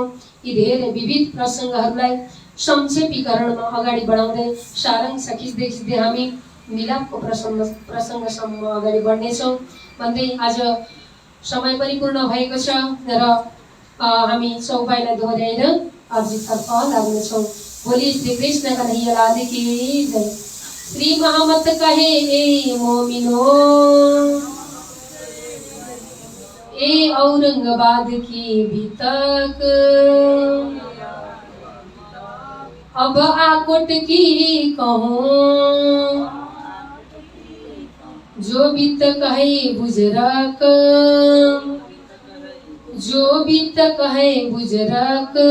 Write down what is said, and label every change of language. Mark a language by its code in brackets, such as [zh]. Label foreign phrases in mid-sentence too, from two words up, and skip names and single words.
[ne] यी धेरै विविध प्रसङ्गहरूलाई संक्षेपीकरणमा अगाडि बढाउँदै सारांश खिच्दै खिच्दै हामी मिलापको प्रसङ्गसम्म अगाडि बढ्नेछौँ भन्दै आज समय पनि पूर्ण भएको छ र हामी चौपाइलाई दोहोऱ्याएर अघितर्फ लाग्नेछौँ। [hi] बोली श्री कृष्ण कन्हैया लाल की जय। श्री मोहम्मद कहे ए मोमिनो, ए औरंगाबाद की बितक, अब आकोट की कहूँ, जो बितक है बुजरक, जो बितक है बुजरक।